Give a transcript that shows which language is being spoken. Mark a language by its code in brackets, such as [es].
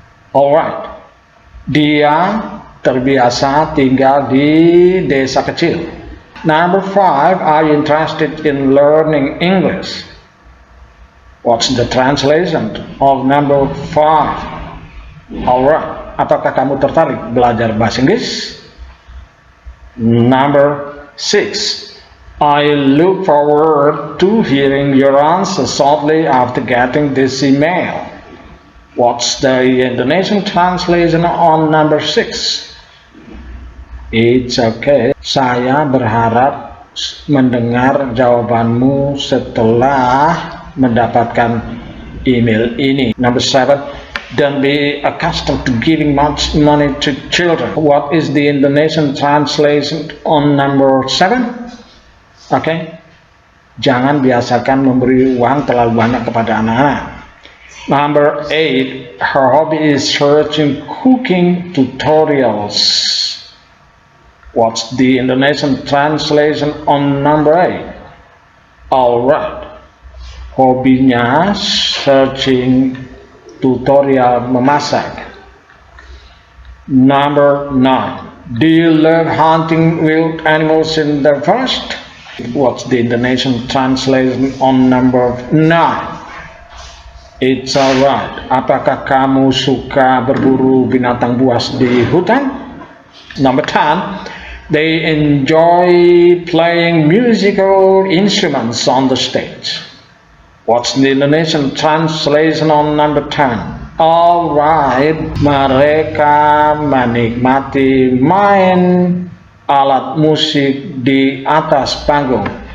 [id] Alright, dia terbiasa tinggal di desa kecil. [en] Number 5, are you interested in learning English? What's the translation of number 5? [id] Alright, apakah kamu tertarik belajar bahasa Inggris? [en] Number 6, I look forward to hearing your answer shortly after getting this email. What's the Indonesian translation on number 6? It's okay. [id] Saya berharap mendengar jawabanmu setelah mendapatkan email ini. [en] Number 7, don't be accustomed to giving much money to children. What is the Indonesian translation on number 7? [id] Okay, jangan biasakan memberi uang terlalu banyak kepada anak-anak. [en] Number 8, her hobby is searching cooking tutorials. What's the Indonesian translation on number 8? [id] Alright, hobinya searching tutorial memasak. [en] Number 9, do you love hunting wild animals in the forest? What's the Indonesian translation on number 9? It's alright. [id] Apakah kamu suka berburu binatang buas di hutan? [en] Number 10, they enjoy playing musical instruments on the stage. What's the Indonesian translation on number 10? [id] Alright, mereka menikmati main alat musik di atas panggung.